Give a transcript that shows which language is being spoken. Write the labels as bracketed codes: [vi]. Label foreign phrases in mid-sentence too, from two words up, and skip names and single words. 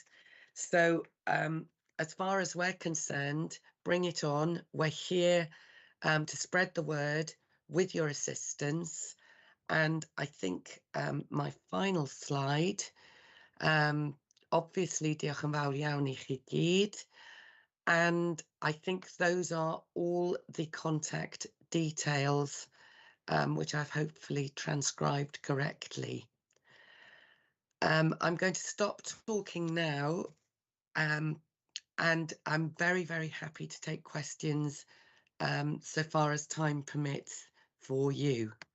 [en] So as far as we're concerned, bring it on. We're here to spread the word with your assistance. And I think my final slide, obviously, [cy] diolch yn fawr iawn I chi gyd. [en] And I think those are all the contact details, which I've hopefully transcribed correctly. I'm going to stop talking now, and I'm very, very happy to take questions so far as time permits for you.